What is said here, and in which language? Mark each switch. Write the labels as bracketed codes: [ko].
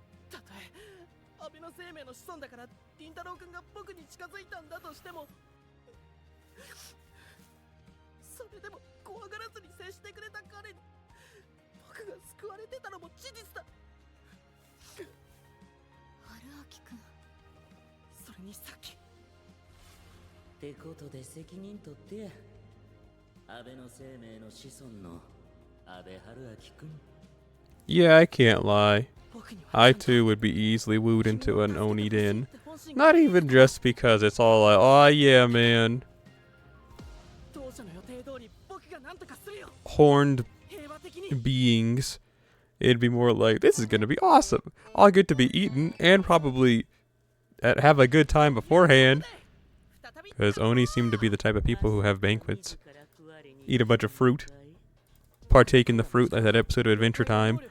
[ja] たとえ安倍の生命の子孫だから凛太郎くんが僕に近づいたんだとしても、それでも怖がらずに接してくれた彼に僕が救われてたのも事実だ。春明くん、それにさっきってことで責任取ってや。安倍の生命の子孫の安倍春明くん。 [en] Yeah, I can't lie. I too would be easily wooed into an Oni den. Not even just because it's all like, oh yeah, man. [ja] 当初の予定通り僕が何とかするよ。 [en] Horned [ja] 平和的に。 [en] beings. It'd be more like, this is gonna be awesome. I'll get to be eaten and probably have a good time beforehand. Because Oni seem to be the type of people who have banquets. Eat a bunch of fruit. Partake in the fruit like that episode of Adventure Time.